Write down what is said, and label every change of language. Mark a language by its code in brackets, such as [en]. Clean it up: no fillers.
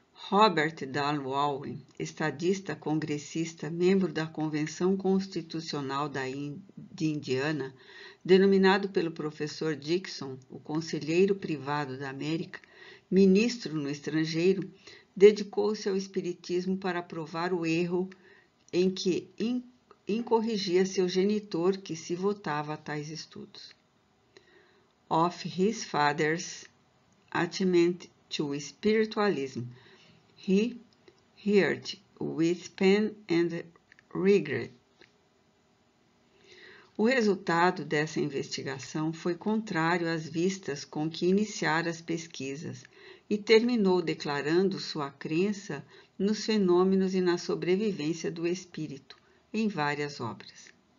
[pt] Robert Darwin, estadista congressista, membro da Convenção Constitucional de Indiana, denominado pelo professor Dixon o Conselheiro Privado da América, ministro no estrangeiro, dedicou-se ao espiritismo para provar o erro em que incorrigia seu genitor que se votava a tais estudos. [en] Of his father's attachment to spiritualism, he heard with pain and regret. [pt] O resultado dessa investigação foi contrário às vistas com que iniciara as pesquisas e terminou declarando sua crença nos fenômenos e na sobrevivência do espírito em várias obras.